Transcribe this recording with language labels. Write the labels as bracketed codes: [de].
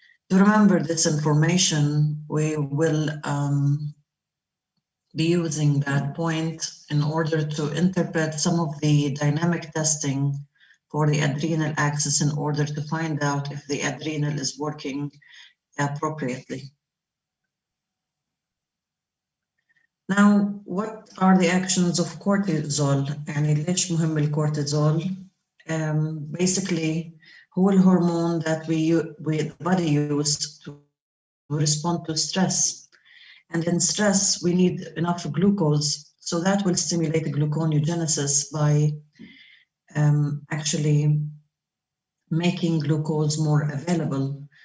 [en] To remember this information, we will be using that point in order to interpret some of the dynamic testing for the adrenal axis in order to find out if the adrenal is working appropriately. Now, what are the actions of cortisol? [ar] يعني ليش مهم الكورتيزول? [en] Basically, whole hormone that the body uses to respond to stress. And in stress, we need enough glucose, so that will stimulate gluconeogenesis by actually making glucose more available.